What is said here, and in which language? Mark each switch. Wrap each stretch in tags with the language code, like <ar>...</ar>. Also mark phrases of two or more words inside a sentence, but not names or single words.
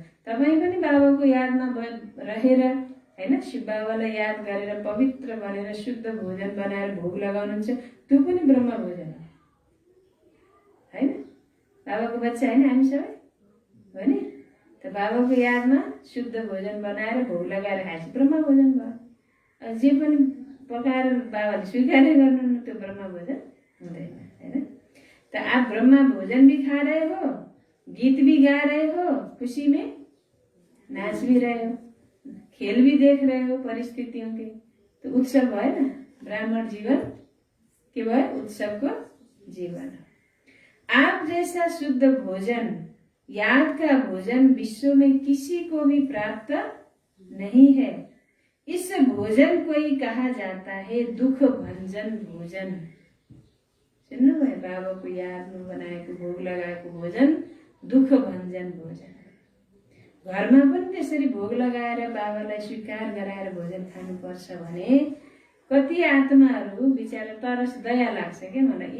<ne>तपाईँ पनि बाबाको यादमा रहेर, हैन, शिव बाबालाई याद गरेर पवित्र बनेर शुद्ध भोजन बनाएर भोग लगाउनुहुन्छ, त्यो पनि ब्रह्म भोजन हो, हैन? बाबाको बच्चा हैन हामी सबै, हो नि? त बाबाको यादमा शुद्ध भोजन बनाएर भोग लगाएर खाएपछि ब्रह्म भोजन भयो। जे पनि पकाएर बाबाले स्वीकारै गर्नुहुन्न, त्यो ब्रह्म भोजन हुँदैन, हैन?</ne> <hi>त आप ब्रह्मा भोजन भी खा रहे हो, गीत भी गा रहे हो, खुशी में नाच भी रहे हो, खेल भी देख रहे हो परिस्थितियों के, तो</hi> <ne>उत्सव भयो ना। ब्राह्मण जीवन के भयो? उत्सव को जीवन।</ne> <hi>आप जैसा शुद्ध भोजन, याद का भोजन विश्व में किसी को भी प्राप्त नहीं है। इस भोजन को ही कहा जाता है दुख भंजन भोजन।</hi> <ne>सुन्नुभयो? बाबाको यादमा बनाएको भोग लगाएको भोजन दुख भञ्जन भोजन। घरमा पनि त्यसरी भोग लगाएर बाबालाई स्वीकार गराएर भोजन खानुपर्छ भने कति आत्माहरू बिचारा तरस दया लाग्छ के मलाई।</ne>